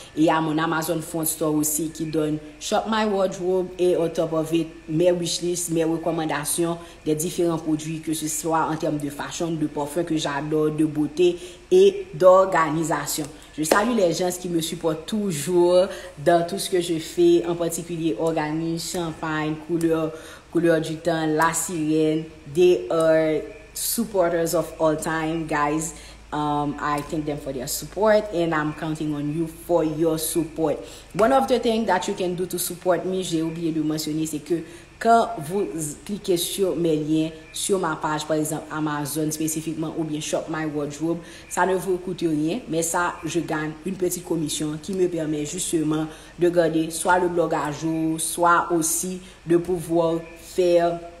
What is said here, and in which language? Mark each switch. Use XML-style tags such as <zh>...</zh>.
<fr>Et il y a mon Amazon Front Store aussi qui donne Shop My Wardrobe et au</fr> <en>top of it,</en> <fr>mes wishlists, mes recommandations des différents produits, que ce soit en termes de fashion, de parfum que j'adore, de beauté et d'organisation. Je salue les gens qui me supportent toujours dans tout ce que je fais, en particulier Organise, Champagne, Couleur du Temps, La Sirène.</fr> <en>They are supporters of all time, guys. I thank them for their support and I'm counting on you for your support. One of the things that you can do to support me,</en> <fr>j'ai oublié de mentionner, c'est que quand vous cliquez sur mes liens, sur ma page, par exemple Amazon spécifiquement ou bien Shop My Wardrobe, ça ne vous coûte rien, mais ça, je gagne une petite commission qui me permet justement de garder soit le blog à jour, soit aussi de pouvoir faire</fr>